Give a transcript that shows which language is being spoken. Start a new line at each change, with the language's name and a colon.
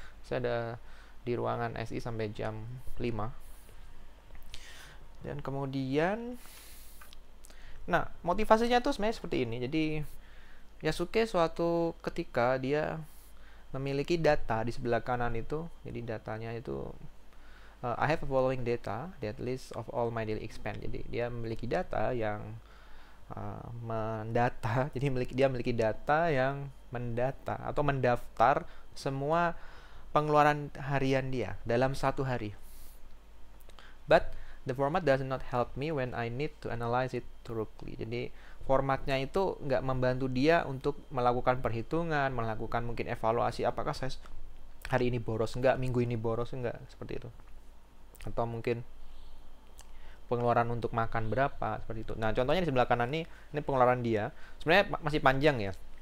Indonesian: Saya ada di ruangan SI sampai jam 5. Dan kemudian, nah motivasinya tuh sebenarnya seperti ini. Jadi Yasuke suatu ketika dia memiliki data di sebelah kanan itu. Jadi datanya itu
English: I have a following data that list of all my daily expense.
Indonesian: Jadi dia memiliki data yang mendata. Jadi dia memiliki data yang mendata atau mendaftar semua pengeluaran harian dia dalam satu hari.
English: But the format does not help me when I need to analyze it thoroughly.
Indonesian: Jadi formatnya itu nggak membantu dia untuk melakukan perhitungan, melakukan mungkin evaluasi apakah saya hari ini boros enggak, minggu ini boros enggak, seperti itu. Atau mungkin pengeluaran untuk makan berapa, seperti itu. Nah, contohnya di sebelah kanan ini pengeluaran dia. Sebenarnya masih panjang ya.